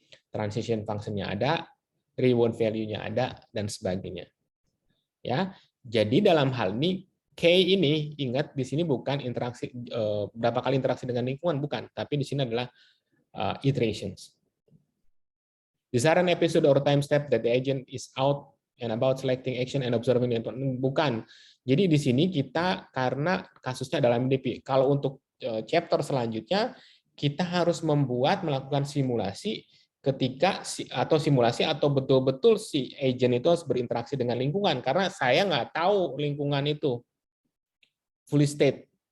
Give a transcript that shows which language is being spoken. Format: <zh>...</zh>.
<id>Transition function-nya ada, reward value-nya ada, dan sebagainya. Ya, jadi dalam hal ini, K ini, ingat di sini bukan interaksi, berapa kali interaksi dengan lingkungan, bukan. Tapi di sini adalah iterations.</id> <en>These are an episode or time step that the agent is out and about selecting action and observing.</en> <id>Bukan. Jadi di sini kita, karena kasusnya dalam MDP, kalau untuk chapter selanjutnya, kita harus melakukan simulasi ketika simulasi atau betul-betul si agent itu harus berinteraksi dengan lingkungan, karena saya nggak tahu lingkungan itu fully state.</id>